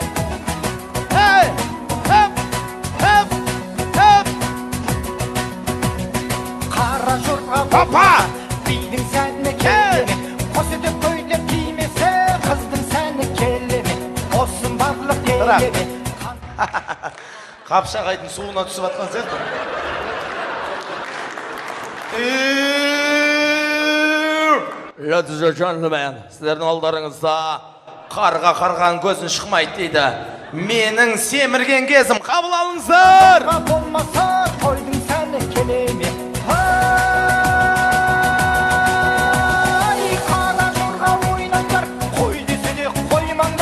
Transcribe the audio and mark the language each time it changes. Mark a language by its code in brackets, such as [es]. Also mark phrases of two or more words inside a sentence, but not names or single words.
[kk] Қара жорға Папа! бидің сәні келеме, қос етіп көйлек кимесе, қыздың сәні келеме, осың барлық елеме. Қапшағайдың суына түсіп атқан сияқты. [en] Ladies and gentlemen, [kk] сіздердің алдарыңызда қарға қарған көзін шықмайды дейді. Менің семірген кезім, қабыл алыңыздар. Қарға болмаса, тойдың сәні келеме. Қара жорға ойнаңдар, қой десе де қоймаңдар.